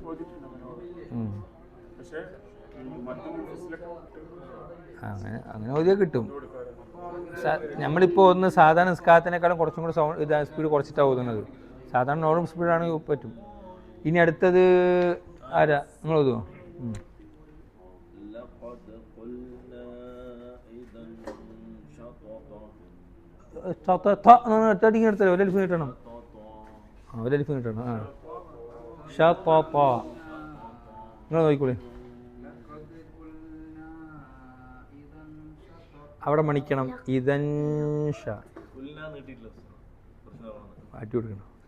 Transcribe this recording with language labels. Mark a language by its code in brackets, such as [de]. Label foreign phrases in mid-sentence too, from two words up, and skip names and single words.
[ml] അങ്ങനെ ഓതിയാൽ കിട്ടും. നമ്മളിപ്പോൾ ഒന്ന് സാധാരണ നിസ്കാരത്തിനേക്കാളും കുറച്ചും കൂടി സ്പീഡ് കുറച്ചിട്ടാണ് ഓതുന്നത്. സാധാരണ നോർമൽ സ്പീഡാണെങ്കിൽ പറ്റും. ഇനി അടുത്തത് ആരാ? നിങ്ങൾ ഓതുമോ? [ar] لقد قلنا إذا [ml] ഒറ്റടിക്ക് എടുത്തല്ലോ ഒരലിഫ് കിട്ടണം. ഒരലിഫ് കിട്ടണം. ആ ഷതത നിങ്ങൾ നോക്കിക്കോളി. അവിടെ മണിക്കണം. ഇതൻ മാറ്റി കൊടുക്കണം.